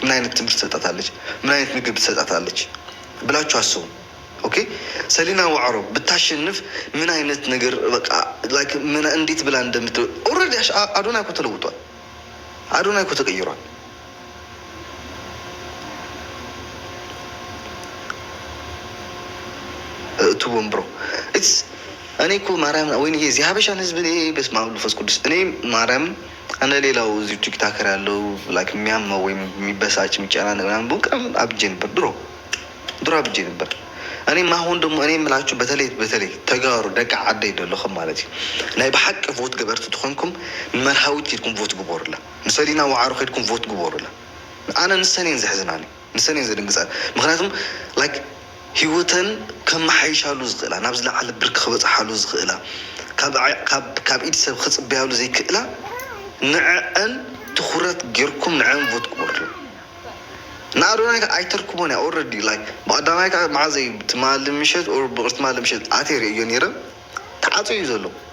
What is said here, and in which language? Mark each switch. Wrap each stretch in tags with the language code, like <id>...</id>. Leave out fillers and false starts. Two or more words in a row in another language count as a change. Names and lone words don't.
<am>ምን አይነት ትምህርት ትሰጣታለች? ምን አይነት ምግብ ትሰጣታለች ብላችሁ አስቡ። ኦኬ ሰሊና ዋዕሮ ብታሸንፍ ምን አይነት ነገር በቃ ላይክ ምን እንዴት ብላ እንደምትለው ኦልሬዲ አዶናይ እኮ ተለውጧል። አዶናይ እኮ ተቀይሯል። ቱቦም ብሮ እኔ እኮ ማርያም ወይ የዚህ ሀበሻን ህዝብ</am> <gez>በስመ አብ ወመንፈስ ቅዱስ</gez> <am>እኔ ማርያም እንደ ሌላው እዚህ ቲክታከር ያለው ላይክ የሚያመው ወይም የሚበሳጭ የሚጨናነቅ ምናምን በቃ አብጄ ነበር ድሮ አብጄ ነበር። እኔ ማሁን ደግሞ እኔ</am> <ti>የምላችሁ በተለይ ተጋሩ ደቂ ዓደይ ደለኹም ማለት እዩ ናይ ብሓቂ ቮት ገበርቲ ትኾንኩም ንመርሃዊት ሄድኩም ቮት ግበሩላ፣ ንሰሊና ዋዕሮ ሄድኩም ቮት ግበሩላ። ኣነ ንሰኔን ዘሕዝናኒ ንሰኔን ዘድንግፃል። ምክንያቱም ላይክ ህይወተን ከመሓይሻሉ ዝኽእላ ናብ ዝለዓለ ብርኪ ክበፅሓሉ ዝኽእላ ካብ ኢድ ሰብ ክፅበያሉ ዘይክእላ ንዕአን ትኩረት ጌርኩም ንዕአን ቮት ግበሩላ። ንኣዶናይ ኣይተርክቦን እያ</ti> <en>already like</en> <ti>ብቀዳማይ ማዓዘይ ትማል ምሸት ብቅርቲ ትማል ምሸት ኣቴር እዮ ነይረ ተዓፅዩ እዩ ዘሎ።</ti>